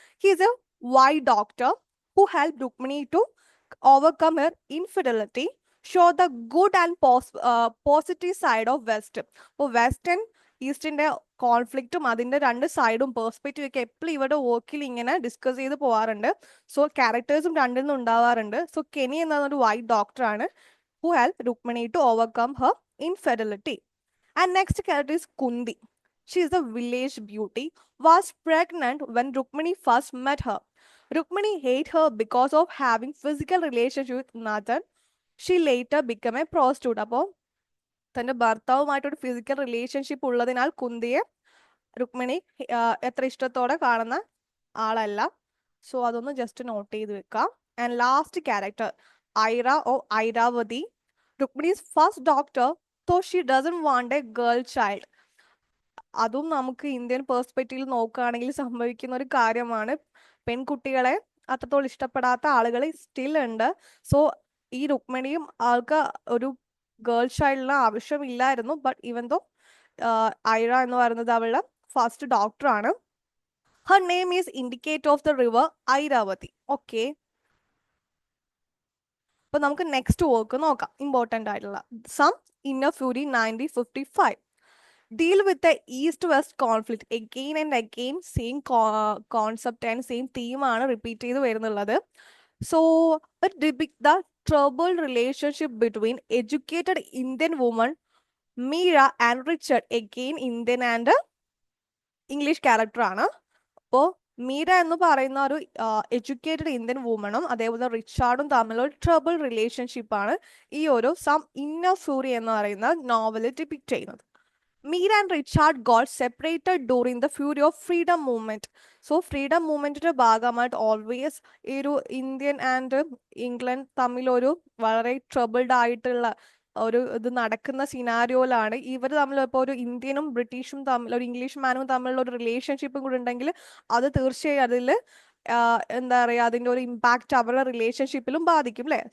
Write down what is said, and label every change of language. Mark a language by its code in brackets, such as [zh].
[en] He is a white doctor who help Rukmini to overcome her infidelity, show the good and positive side of West. [ml] അപ്പോൾ western ഈസ്റ്റിന്റെ കോൺഫ്ലിക്റ്റും അതിന്റെ രണ്ട് സൈഡും perspective ഒക്കെ എപ്പോഴും ഇവിടെ വർക്കിൽ ഇങ്ങനെ ഡിസ്കസ് ചെയ്ത് പോകാറുണ്ട്. സോ ക്യാരക്ടേഴ്സും രണ്ടിൽ നിന്നും ഉണ്ടാവാറുണ്ട്. സോ കെനി എന്നൊരു വൈറ്റ് ഡോക്ടറാണ് [en] Who help Rukmini to overcome her infidelity. And next character is Kunti. She is a village beauty, was pregnant when Rukmini first met her. Rukmini hated her because of having physical relationship with Nathan. She later became a prostitute. [ml] അപ്പോൾ തൻ്റെ ഭർത്താവുമായിട്ടൊരു physical relationship ഉള്ളതിനാൽ കുന്തിയെ രുക്മിണി എത്ര ഇഷ്ടത്തോടെ കാണുന്ന ആളല്ല. So അതൊന്ന് just not ചെയ്ത് വെക്കാം. [en] And last character Aira or Iravati, Rukmini's first doctor, so she doesn't want a girl child. [ml] അതും നമുക്ക് ഇന്ത്യൻ പേഴ്സ്പെക്റ്റീവിൽ നോക്കുകയാണെങ്കിൽ സംഭവിക്കുന്ന ഒരു കാര്യമാണ്. പെൺകുട്ടികളെ അത്രത്തോളം ഇഷ്ടപ്പെടാത്ത ആളുകൾ സ്റ്റിൽ ഉണ്ട്. സോ ഈ രുക്മിണിയും ആൾക്ക് ഒരു girl ചൈൽഡിന് ആവശ്യമില്ലായിരുന്നു. But even though Aira എന്ന് പറയുന്നത് അവളുടെ ഫസ്റ്റ് ഡോക്ടറാണ്. [en] Her name is indicate of the river Iravati. Okay, [ml] അപ്പൊ നമുക്ക് നെക്സ്റ്റ് വർക്ക് നോക്കാം. ഇമ്പോർട്ടൻ്റ് ആയിട്ടുള്ള some inner Fury 1955. [en] Deal with the East-West conflict again and again. Same concept and same theme [ml] ആണ് repeat ചെയ്ത് വരുന്നുള്ളത്. [en] So it depicts the troubled relationship between educated Indian woman Meera and Richard. Again Indian and English character ആണ്. [ml] അപ്പോൾ മീര എന്ന് പറയുന്ന ഒരു educated Indian വുമണും അതേപോലെ റിച്ചാർഡും തമ്മിലുള്ള trouble relationship ആണ് ഈ ഒരു സം ഇന്നർ ഫ്യൂറി എന്ന് പറയുന്ന നോവൽ ഡിപിക്റ്റ് ചെയ്യുന്നത്. [en] Meera and Richard got separated during the fury of freedom movement. [ml] So freedom മൂവ്മെന്റിന്റെ ഭാഗമായിട്ട് ഓൾവേസ് ഈ ഒരു ഇന്ത്യൻ ആൻഡ് ഇംഗ്ലണ്ട് തമ്മിലൊരു വളരെ ട്രബിൾഡ് ആയിട്ടുള്ള ഒരു ഇത് നടക്കുന്ന സിനാരിയോയിലാണ് ഇവർ തമ്മിൽ ഇപ്പോൾ ഒരു ഇന്ത്യനും ബ്രിട്ടീഷും തമ്മിൽ ഒരു ഇംഗ്ലീഷ് മാനും തമ്മിലുള്ള ഒരു റിലേഷൻഷിപ്പും കൂടെ ഉണ്ടെങ്കിൽ അത് തീർച്ചയായും അതിൽ എന്താ പറയുക അതിൻ്റെ ഒരു ഇമ്പാക്റ്റ് അവരുടെ റിലേഷൻഷിപ്പിലും ബാധിക്കും അല്ലേ.